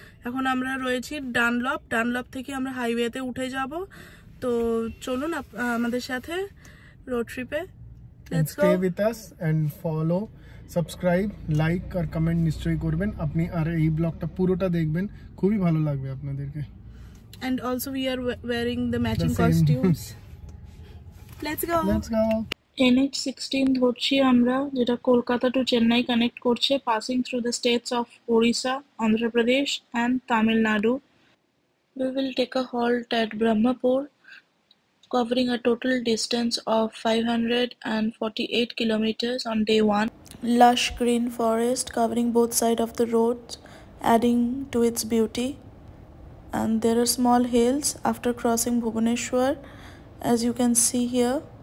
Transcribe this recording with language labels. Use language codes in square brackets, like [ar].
[bn] এখন আমরা রয়েছি ডানলপ থেকে আমরা হাইওয়েতে উঠে যাব। তো চলুন আমাদের সাথে রোড ট্রিপে। [en] Let's go. Stay with us and follow, subscribe, like আর comment [bn] নিশ্চয়ই করবেন আপনি। আর এই ব্লগটা পুরোটা দেখবেন, খুবই ভালো লাগবে আপনাদেরকে। [en] And also we are wearing the matching costumes. Let's go. [bn] NH16 ধরছি আমরা, যেটা কলকাতা টু চেন্নাই কানেক্ট করছে, [en] Passing through the states of Odisha, Andhra Pradesh and Tamil Nadu. We will take a halt at Brahmapur, covering a total distance of 548 kilometers on day 1. Lush green forest covering both sides of the road, adding to its beauty. And there are small hills after crossing Bhubaneswar, as you can see here.